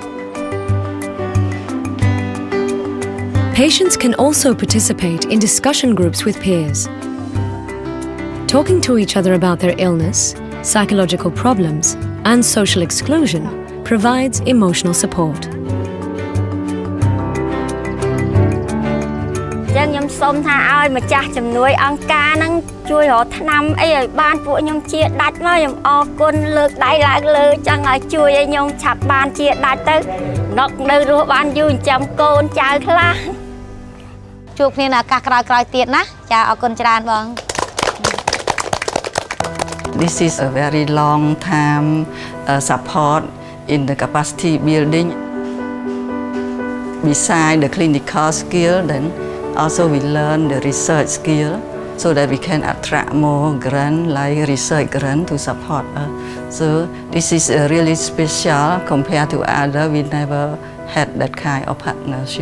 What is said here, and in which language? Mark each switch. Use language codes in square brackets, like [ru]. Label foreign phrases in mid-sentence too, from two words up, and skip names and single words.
[en] Patients can also participate in discussion groups with peers. Talking to each other about their illness, psychological problems, and social exclusion provides emotional support. [km] ចឹងខ្ញុំសូមថាឲ្យម្ចាស់ជំនួយអង្គការហ្នឹងជួយរកថ្នាំអីឲ្យបានពួកខ្ញុំជាដាច់មកខ្ញុំអរគុណលើកដៃឡើងលើចឹងឲ្យជួយឲ្យខ្ញុំឆាប់បានជាដាច់ទៅនឹកនៅរស់បានយូរចិញ្ចឹមកូនចៅខ្លះជួបគ្នានៅឱកាសក្រោយៗទៀតណាចាអរគុណច្រើនបង [en] This is a very long time support in the capacity building. Besides the clinical skill, then also we learn the research skill so that we can attract more grant like research grant to support us. So this is really special compared to other. We never had that kind of partnership.